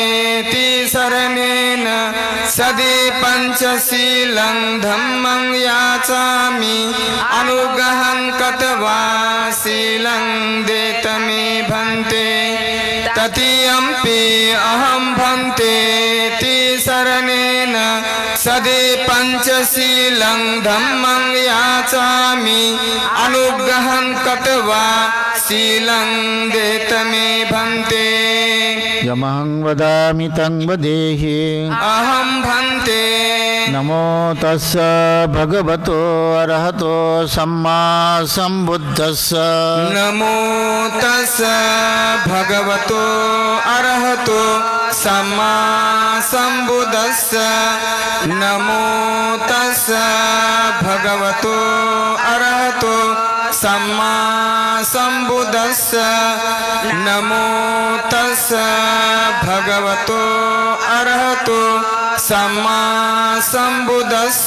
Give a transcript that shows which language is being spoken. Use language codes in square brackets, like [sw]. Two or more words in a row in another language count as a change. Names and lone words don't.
[pi] तिसरणेन सदि पंचशीलं धम्मं याचामि अनुग्रहं कत्वा शीलं देत मे भन्ते तृतीयंपि अहं भन्ते तिसरणेन सदि पंचशीलं धम्मं याचामि अनुग्रहं कत्वा शीलं देत मे भन्ते यमहं वदामि तं वदेहि अहं भन्ते नमो तस्स भगवतो अरहतो सम्मा संबुद्धस्स नमो तस्स भगवतो अरहतो सम्मा संबुद्धस्स नमो तस्स भगवतो अरहतो सम्मा संबुद्धस्स नमो तस्स भगवतो अरहतो सम्मा संबुद्धस्स